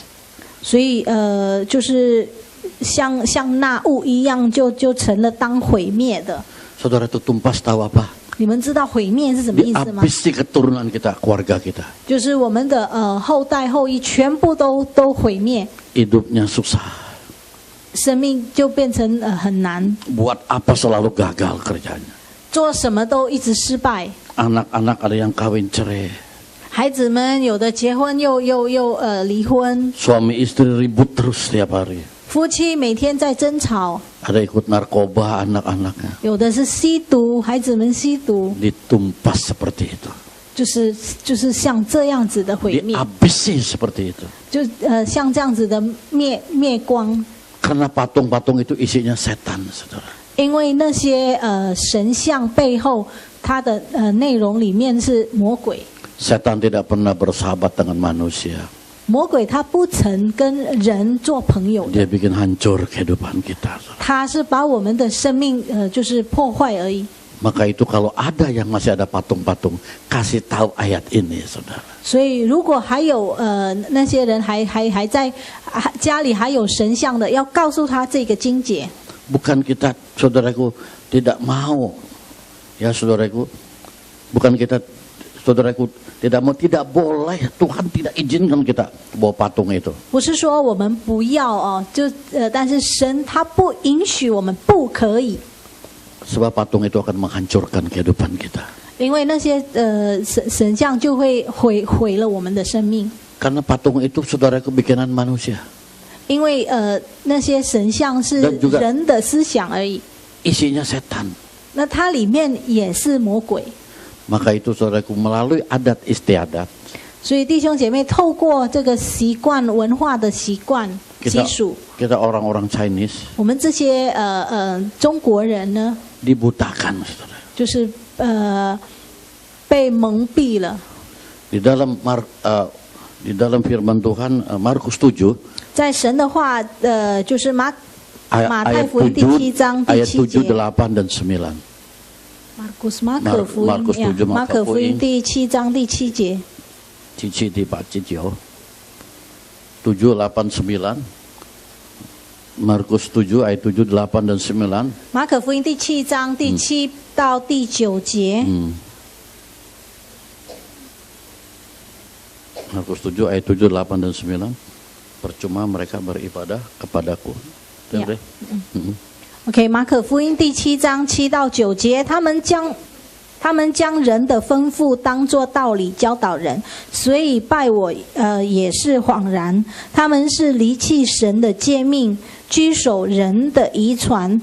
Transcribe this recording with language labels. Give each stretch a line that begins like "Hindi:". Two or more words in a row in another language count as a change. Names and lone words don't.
Chinese: 所以就是像那物一样，就成了当毁灭的。
Indonesian: Saudara itu tumpas tahu apa?
Chinese: 你们知道毁灭是什么意思吗？
Indonesian: Dihabisi keturunan kita, keluarga kita.
Chinese: 就是我们的后代后裔全部都毁灭，
Indonesian: Hidupnya susah.
Chinese: 生命就变成很难，
Indonesian: Buat apa selalu gagal kerjanya.
Chinese: 做什么都一直失败。
Indonesian: Anak-anak ada yang kawin cerai.
Chinese: 孩子们有的结婚又离婚，
Indonesian: Suami istri ribut terus setiap hari.
Chinese: 夫妻每天在争吵，
Indonesian: Ada ikut narkoba anak-anaknya.
Chinese: 有的是吸毒，孩子们吸毒，
Indonesian: Ditumpas seperti itu.
Chinese: 就是像这样子的毁灭，
Indonesian: Dihabisi seperti itu.
Chinese: 就像这样子的灭光。
Indonesian: Karena patung-patung itu isinya setan, saudara.
Chinese: 因为那些神像背后，它的内容里面是魔鬼。
Indonesian: Setan tidak pernah bersahabat dengan manusia.
Chinese: 魔鬼他不曾跟人做朋友的，
Indonesian: Dia bikin hancur kehidupan kita. Saudara.
Chinese: 他是把我们的生命就是破坏而已。
Indonesian: Maka itu kalau ada yang masih ada patung-patung, kasih tahu ayat ini, saudara.
Chinese: 所以如果还有那些人还在家里还有神像的，要告诉他这个经节。
Indonesian: Bukan kita, saudaraku, tidak mau. Ya, saudaraku. Bukan kita, saudaraku, tidak mau, tidak boleh. Tuhan tidak izinkan kita bawa patung itu.
Chinese: 不是说我们不要哦，但是神他不允许我们不可以，
Indonesian: Sebab patung itu akan menghancurkan kehidupan kita.
Chinese: 因为那些神像就会毁了我们的生命。
Indonesian: Karena patung itu, saudaraku, bikinan manusia.
Chinese: 因为那些神像是
Indonesian: Dan juga
Chinese: 人的思想而已，
Indonesian: Isinya setan.
Chinese: 那它里面也是魔鬼。
Indonesian: Maka itu, saudaraku, melalui adat istiadat,
Chinese: 所以弟兄姐妹，透过这个习惯文化的习惯习俗，
Indonesian: kita orang-orang Chinese
Chinese: 我们这些中国人呢，
Indonesian: dibutakan, saudara.
Chinese: 就是被蒙蔽了。
Indonesian: Di dalam firman Tuhan Markus 7,
Chinese: 在神的话，就是马太
Indonesian: ayat
Chinese: 福音第7章第
Indonesian: ayat 7 7,
Chinese: 节。
Indonesian: 8 dan 9.
Chinese: 马可福音
Indonesian: Markus 7,
Chinese: 马可福音第7章第7节。 Cici di Pak Cicio 7, 8, 9.
Indonesian: Markus 7 ayat 7, 8 dan 9.
Chinese: 马可福音第7章第7到第9节。
Indonesian: Markus 7 ayat 7, 8 dan 9. Percuma mereka beribadah kepadaku. Ya. Betul,
Chinese: OK， 马可福音第7章7到9节，他们将人的吩咐当作道理教导人，所以拜我也是枉然。他们是离弃神的诫命，居守人的遗传。